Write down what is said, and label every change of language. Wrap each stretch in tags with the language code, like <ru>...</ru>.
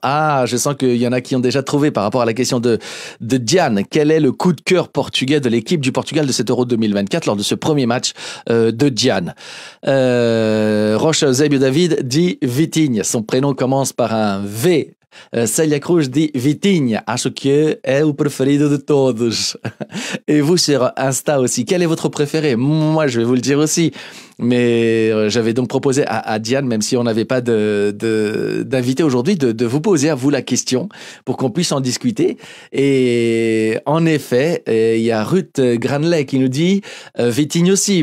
<fr>Je sens qu'il y en a qui ont déjà trouvé par rapport à la question de Diane. Quel est le coup de cœur portugais de l'équipe du Portugal de cet Euro 2024 lors de ce premier match de Diane? Roche Eusébio David dit Vitinha. Son prénom commence par un V. Célia Cruz dit Vitinha.</fr> <pt>Acho que é o preferido de todos.</pt> <fr>Et vous sur Insta aussi, quel est votre préféré? Moi, je vais vous le dire aussi. Mais j'avais donc proposé à Diane, même si on n'avait pas d'invité aujourd'hui, de vous poser à vous la question pour qu'on puisse en discuter. Et en effet, il y a Ruth Granley qui nous dit Vitinha aussi.</fr>